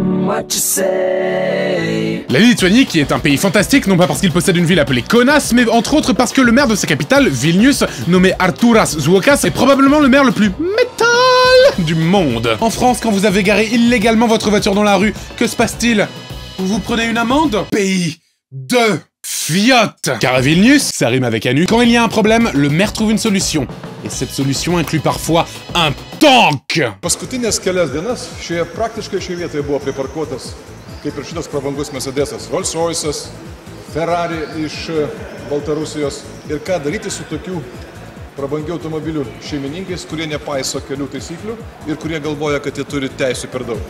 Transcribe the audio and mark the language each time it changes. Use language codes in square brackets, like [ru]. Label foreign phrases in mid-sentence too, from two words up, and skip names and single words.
[fr] La Lituanie, qui est un pays fantastique, non pas parce qu'il possède une ville appelée Kaunas, mais entre autres parce que le maire de sa capitale, Vilnius, nommé Artūras Zuokas, est probablement le maire le plus métal du monde. En France, quand vous avez garé illégalement votre voiture dans la rue, que se passe-t-il? Vous vous prenez une amende? Pays de fiottes. Car à Vilnius, ça rime avec Anu, quand il y a un problème, le maire trouve une solution. Et cette solution inclut parfois un tank. [lt] Paskutinės kelias dienas praktiškai šioje vietoje buvo priparkuotas, kaip ir šitas prabangus Mercedesas, Rolls-Royce'as, Ferrari iš Baltarusijos. Ir ką daryti su tokių prabangių automobilių šeimininkais, kurie nepaiso kelių taisyklių ir kurie galvoja, kad jie turi teisų per daug.